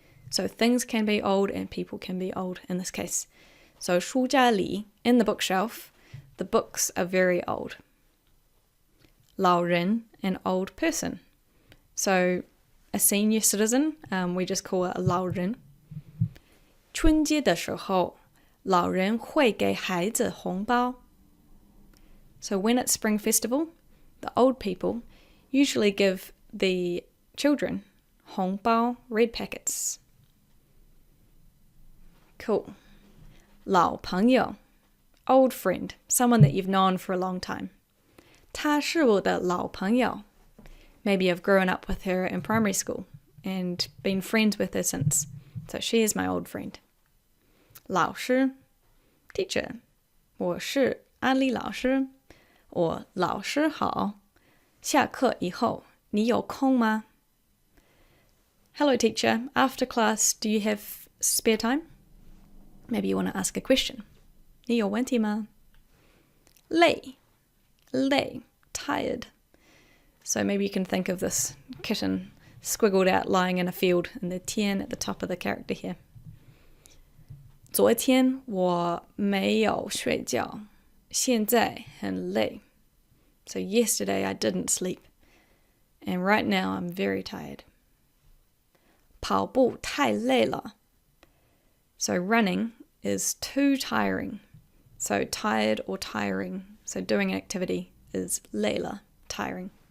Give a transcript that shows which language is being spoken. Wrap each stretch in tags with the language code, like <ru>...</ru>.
<en>So things can be old and people can be old in this case. So</en> <zh>书架里,</zh> <en>in the bookshelf, the books are very old. 老人, an old person. So a senior citizen, we just call it a 老人.</en> <zh>春节的时候,老人会给孩子红包.</zh> <en>So when it's Spring Festival, the old people usually give the children 红包, red packets. Cool. 老朋友, old friend, someone that you've known for a long time.</en> <zh>他是我的老朋友.</zh> <en>Maybe I've grown up with her in primary school and been friends with her since. So she is my old friend. 老师, teacher.</en> <zh>我是安利老师.Or 老师好. 下课以后,你有空吗?</zh> <en>Hello teacher, after class, do you have spare time? Maybe you want to ask a question.</en> <zh>你有问题吗?累, tired.</zh> <en>So maybe you can think of this kitten squiggled out lying in a field and the 天 at the top of the character here.</en> <zh>昨天我没有睡觉,现在很累.</zh> <en>So yesterday I didn't sleep. And right now I'm very tired.</en> <zh>跑步太累了.</zh> <en>So running is too tiring. So tired or tiring. So doing an activity is 累了, tiring.</en>